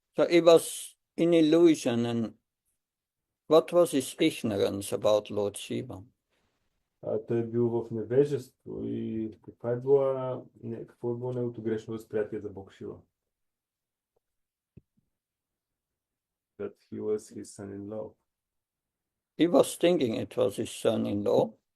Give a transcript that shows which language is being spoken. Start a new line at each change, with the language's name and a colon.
English: So he was in illusion, and what was his ignorance about Lord Shiva?
Bulgarian: Той е бил в невежество и какво е било неговото грешно възприятие за Бог Шива?
English: That he was his son-in-law. He was thinking it was his son-in-law.